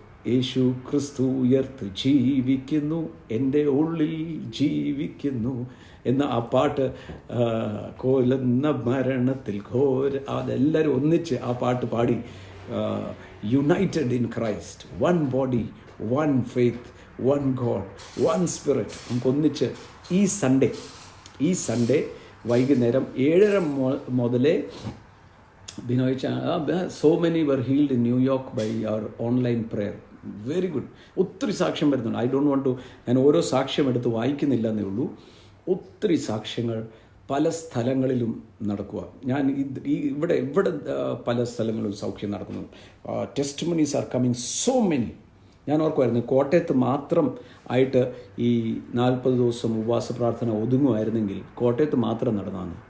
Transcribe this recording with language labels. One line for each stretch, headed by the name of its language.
Malayalam: യേശു ക്രിസ്തു ഉയർത്ത് ജീവിക്കുന്നു, എൻ്റെ ഉള്ളിൽ ജീവിക്കുന്നു എന്ന ആ പാട്ട്, കോലെന്ന മരണത്തിൽ അതെല്ലാവരും ഒന്നിച്ച് ആ പാട്ട് പാടി,
English: United in Christ, one body, one faith, one God, one spirit.
Malayalam: നമുക്ക് ഒന്നിച്ച് ഈ സൺഡേ വൈകുന്നേരം 7:30 മുതലേ
English: Binoy so many were healed in New York by our online prayer. Very good.
Malayalam: ഒത്തിരി സാക്ഷ്യം വരുന്നുണ്ട്.
English: I don't want to,
Malayalam: ഞാൻ ഓരോ സാക്ഷ്യം എടുത്ത് വായിക്കുന്നില്ല എന്നേ ഉള്ളൂ. ഒത്തിരി സാക്ഷ്യങ്ങൾ പല സ്ഥലങ്ങളിലും നടക്കുക. ഞാൻ ഇവിടെ പല സ്ഥലങ്ങളിലും സൗഖ്യം നടക്കുന്നു.
English: Testimonies are coming so many.
Malayalam: ഞാൻ ഓർക്കുമായിരുന്നു കോട്ടയത്ത് മാത്രം ആയിട്ട് ഈ 40 ദിവസം ഉപവാസ പ്രാർത്ഥന ഒതുങ്ങുമായിരുന്നെങ്കിൽ കോട്ടയത്ത് മാത്രം നടന്നാണ്.